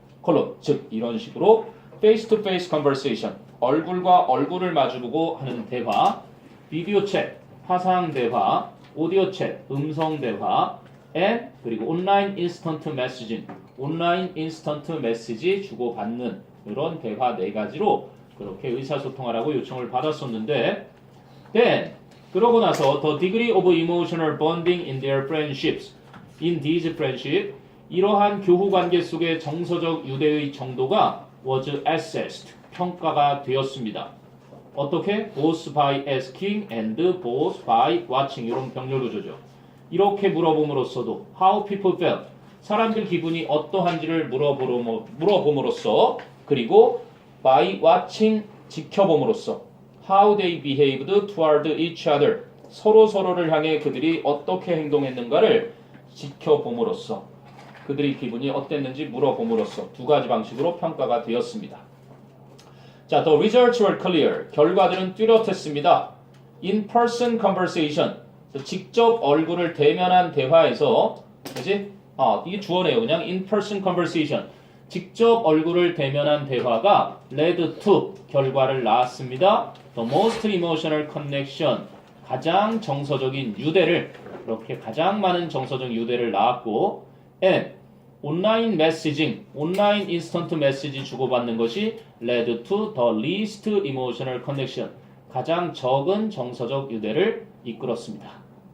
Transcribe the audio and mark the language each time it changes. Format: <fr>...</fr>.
<ko>콜론, 즉 이런 식으로</ko> <en>face-to-face conversation,</en> <ko>얼굴과 얼굴을 마주보고 하는 대화, 비디오 챗, 화상 대화, 오디오 챗, 음성 대화, and 그리고 온라인 인스턴트 메시징, 온라인 인스턴트 메시지 주고받는 이런 대화 4가지로 그렇게 의사소통하라고 요청을 받았었는데,</ko> <en>then</en> <ko>그러고 나서</ko> <en>the degree of emotional bonding in their friendships, in these friendship,</en> <ko>이러한 교후 관계 속의 정서적 유대의 정도가</ko> <en>was assessed,</en> <ko>평가가 되었습니다. 어떻게?</ko> <en>both by asking and both by watching,</en> <ko>이런 병렬 구조죠. 이렇게 물어봄으로써도</ko> <en>how people felt,</en> <ko>사람들 기분이 어떠한지를 물어봄으로써, 그리고</ko> <en>by watching,</en> <ko>지켜봄으로써</ko> <en>how they behaved toward each other,</en> <ko>서로를 향해 그들이 어떻게 행동했는가를 지켜봄으로써, 그들의 기분이 어땠는지 물어봄으로써 2가지 방식으로 평가가 되었습니다. 자,</ko> <en>the results were clear.</en> <ko>결과들은 뚜렷했습니다.</ko> <en>in-person conversation.</en> <ko>직접 얼굴을 대면한 대화에서, 그지? 이게 주어네요. 그냥</ko> <en>in-person conversation.</en> <ko>직접 얼굴을 대면한 대화가</ko> <en>led to</en> <ko>결과를 낳았습니다.</ko> <en>The most emotional connection.</en> <ko>가장 정서적인 유대를, 그렇게 가장 많은 정서적 유대를 낳았고, and 온라인 메시징, 온라인 인스턴트 메시지 주고받는 것이</ko> <en>led to the least emotional connection.</en> <ko>가장 적은 정서적 유대를 이끌었습니다.</ko>